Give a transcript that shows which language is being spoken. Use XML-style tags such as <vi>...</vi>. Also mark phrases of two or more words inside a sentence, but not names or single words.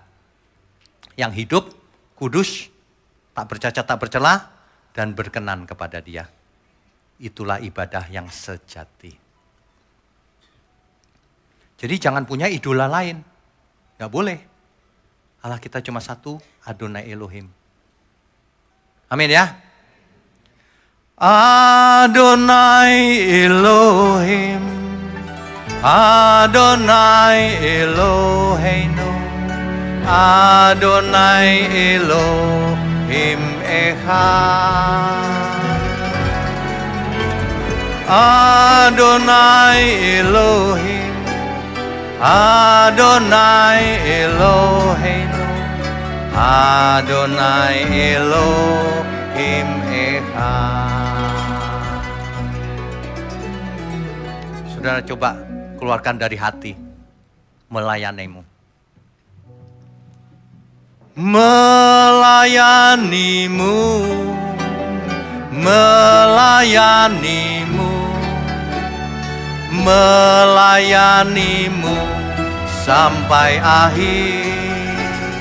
<id>Yang hidup, kudus, tak bercacat, tak bercela, dan berkenan kepada Dia. Itulah ibadah yang sejati. Jadi jangan punya idola lain. Gak boleh. Allah kita cuma satu, Adonai Elohim. Amin ya.</id> <he>אדוני אלוהים, אדוני אלוהינו, אדוני אלוהים אחד. אדוני אלוהים, אדוני אלוהינו, אדוני אלוהים אחד.</he> <id>Saudara coba keluarkan dari hati, melayanimu. Melayanimu, melayanimu, melayanimu sampai akhir.</id>